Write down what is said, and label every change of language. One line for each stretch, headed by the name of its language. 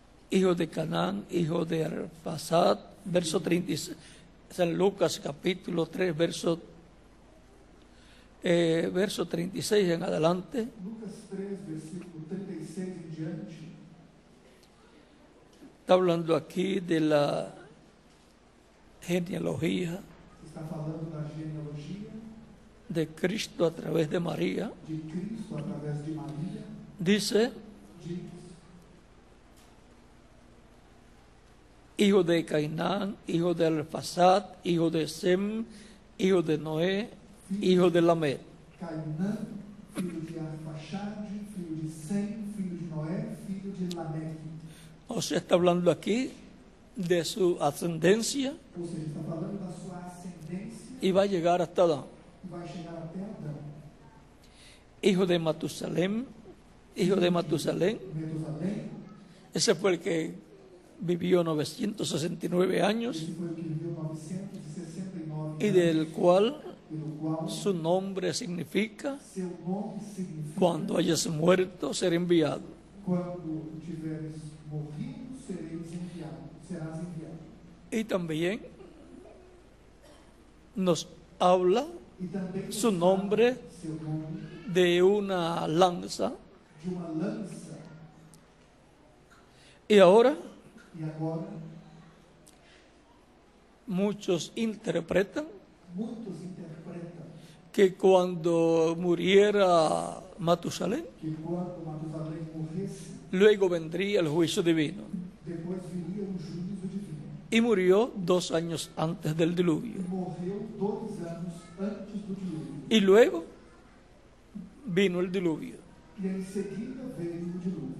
Spanish: hijo de Canaán, hijo de Arphaxad, verso 36, San Lucas capítulo 3, verso 36 en adelante.
Portuguese: Lucas 3, versículo 36 em diante,
Spanish: Está hablando aquí de la genealogía
Portuguese: está falando da genealogia
Spanish: de Cristo a través de María.
Portuguese: de Cristo através de Maria.
Spanish: Dice,
Portuguese: Diz,
Spanish: hijo de Cainán, hijo de Arphaxad, hijo de Sem, hijo de Noé, hijo de Lamed.
Portuguese: Cainã, filho de Arfaxade, filho de Sem, filho de Noé, filho de Lameque.
Spanish: O sea, está hablando aquí de su ascendencia
Portuguese: Ou seja, está falando da sua ascendência
Spanish: y va a llegar hasta Adán.
Portuguese: e vai chegar até Adão.
Spanish: Hijo de Matusalén,
Portuguese: Metusalém,
Spanish: ese fue el que vivió 969 años
Portuguese: esse foi o que viveu 969
Spanish: y del cual
Portuguese: pelo qual
Spanish: su nombre significa
Portuguese: seu nome significa
Spanish: cuando hayas muerto ser enviado.
Portuguese: quando tiveres morrido, serás enviado.
Spanish: Y también nos habla
Portuguese: E também
Spanish: su nombre
Portuguese: seu nome
Spanish: de una lanza.
Portuguese: de uma lança.
Spanish: Y ahora
Portuguese: E agora,
Spanish: muchos interpretan
Portuguese: muitos interpretam
Spanish: que cuando muriera Matusalén,
Portuguese: que quando Matusalém morresse,
Spanish: luego vendría el juicio divino.
Portuguese: depois viria o juízo divino.
Spanish: Y murió 2 años antes del
Portuguese: E
Spanish: diluvio.
Portuguese: morreu 2 anos antes do dilúvio.
Spanish: Y luego vino el diluvio.
Portuguese: E em seguida veio o dilúvio.